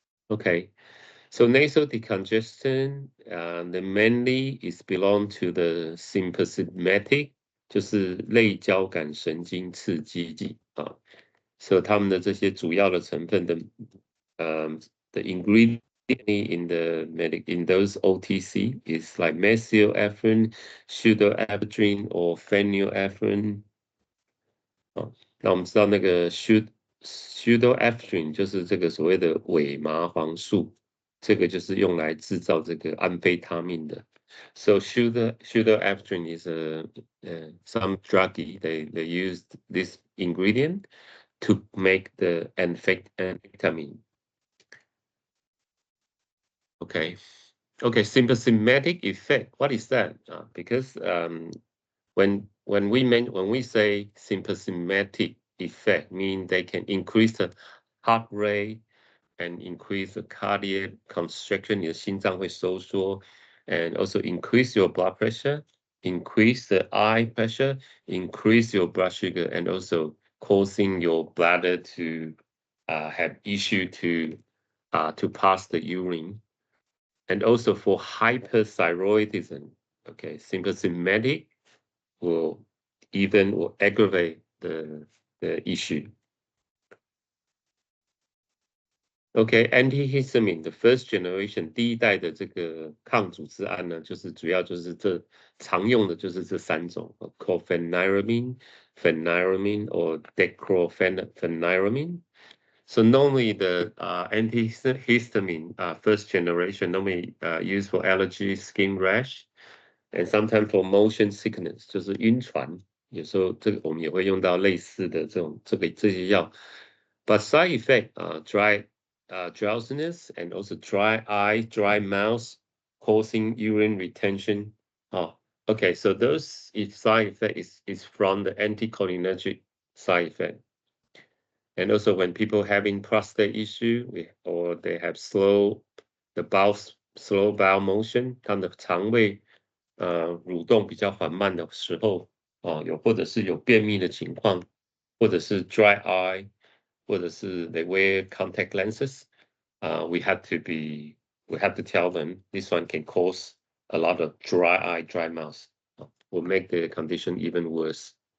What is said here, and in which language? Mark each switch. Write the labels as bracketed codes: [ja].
[en] Okay. So nasal decongestant, the mainly is belong to the sympathetic， [zh] 就是类交感神经刺激剂啊。 [en] So [zh] 它们的这些主要的成分的 [en] the ingredient in those OTC is like methylephrine, pseudoephedrine or phenylephrine。 [zh] 那我们知道那个 pseudoephedrine 就是这个所谓的伪麻黄素。这个就是用来制造这个安非他命的。 [en] So pseudoephedrine is some druggie. They used this ingredient to make the amphetamine. Okay. Okay, symptomatic effect. What is that? Because when we say symptomatic effect, mean they can increase the heart rate and increase the cardiac constriction. [zh] 你的心脏会收缩, [en] and also increase your blood pressure, increase the eye pressure, increase your blood sugar, and also causing your bladder to have issue to pass the urine. And also for hyperthyroidism, okay, symptomatic will aggravate the issue. Okay, antihistamine, the first generation [zh] 第一代的这个抗组织胺呢，主要就是常用的就是这三种 chlorpheniramine, pheniramine, or dechlorpheniramine. [en] So normally the antihistamine first generation normally used for allergy, skin rash, and sometimes for motion sickness, [zh] 就是晕船。有时候这个我们也会用到类似的这些药。 [en] But side effect dry drowsiness and also dry eye, dry mouth, causing urine retention. Okay, so those side effect is from the anticholinergic side effect. And also when people having prostate issue or they have slow bowel motion, [zh] 他们的肠胃蠕动比较缓慢的时候，或者是有便秘的情况，或者是 [en] dry eye, 或者是 they wear contact lenses, we have to tell them this one can cause a lot of dry eye, dry mouth, will make the condition even worse.